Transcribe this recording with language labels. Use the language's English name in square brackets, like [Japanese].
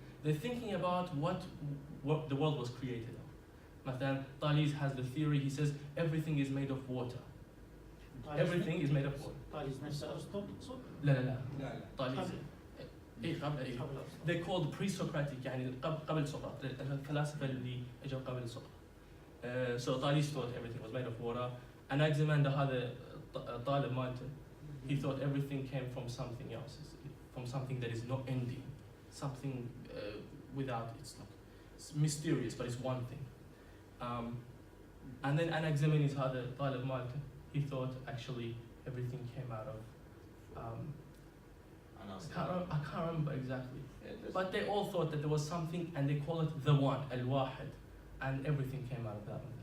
[English] They're thinking about what the world was created of. [Arabic] مثلا, [English] Thales has the theory, he says everything is made of water. Everything is made of water. [Arabic] طالس نفسه أرسطو تقصد؟ لا لا لا. لا لا طالس. إيه قبل إيه. قبل أرسطو. [English] They're called pre-Socratic [Arabic] يعني قبل سقراط. الفلاسفة اللي اجوا قبل سقراط. [English] So Thales thought everything was made of water. [Arabic] Anaximander هذا طالب مالته. [English] He thought everything came from something else, from something that is not ending, something without, it's mysterious, but it's one thing. And then Anaximenes [Arabic] هذا طالب مالته. [English] He thought actually everything came out of I can't remember exactly, but they all thought that there was something, and they call it the one, al-wahid, and everything came out of that.